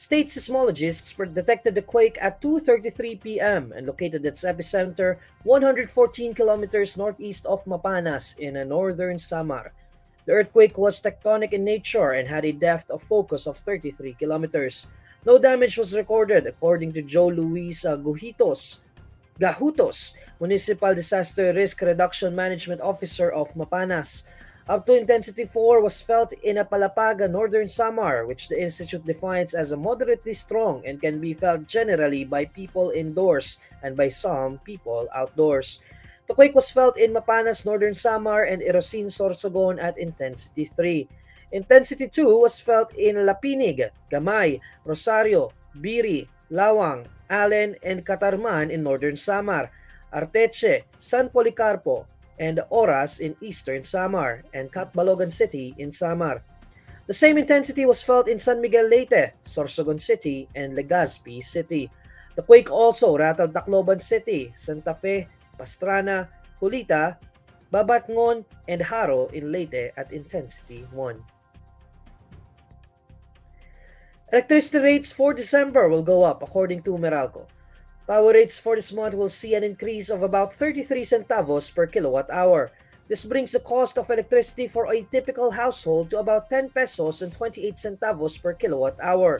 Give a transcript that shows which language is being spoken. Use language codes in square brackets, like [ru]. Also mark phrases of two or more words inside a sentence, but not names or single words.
[en] State seismologists detected the quake at 2:33 p.m. and located its epicenter 114 kilometers northeast of Mapanas in Northern Samar. The earthquake was tectonic in nature and had a depth of focus of 33 kilometers. No damage was recorded, according to Joe Luis Gahutos, Municipal Disaster Risk Reduction Management Officer of Mapanas. Up to intensity 4 was felt in Apalapaga, Northern Samar, which the institute defines as a moderately strong and can be felt generally by people indoors and by some people outdoors. The quake was felt in Mapanas, Northern Samar, and Irosin, Sorsogon at intensity 3. Intensity 2 was felt in Lapinig, Gamay, Rosario, Biri, Lawang, Allen, and Catarman in Northern Samar, Arteche, San Policarpo, and Oras in Eastern Samar, and Catbalogan City in Samar. The same intensity was felt in San Miguel Leyte, Sorsogon City, and Legazpi City. The quake also rattled Tacloban City, Santa Fe, Pastrana, Julita, Babatngon, and Haro in Leyte at intensity 1. Electricity rates for December will go up according to Meralco. Power rates for this month will see an increase of about 33 centavos per kilowatt hour. This brings the cost of electricity for a typical household to about 10 pesos and 28 centavos per kilowatt hour.